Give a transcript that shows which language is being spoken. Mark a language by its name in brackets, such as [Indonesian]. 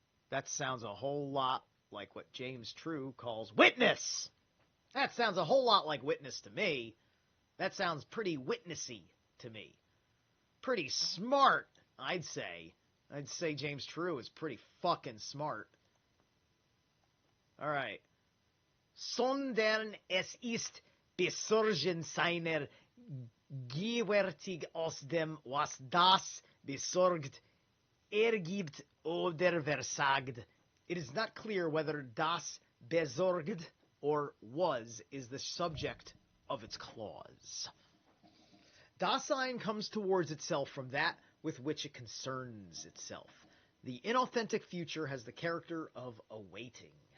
[English] That sounds a whole lot like what James True calls witness. That sounds a whole lot like witness to me. That sounds pretty witnessy to me. Pretty smart, I'd say. I'd say James True is pretty fucking smart. Alright. [German] Sondern es ist besorgen seiner gewärtig aus dem, was das besorgt ergibt oder versagt. [English] It is not clear whether [German] das besorgt [English] or was is the subject of its clause. Dasein comes towards itself from that with which it concerns itself. The inauthentic future has the character of awaiting.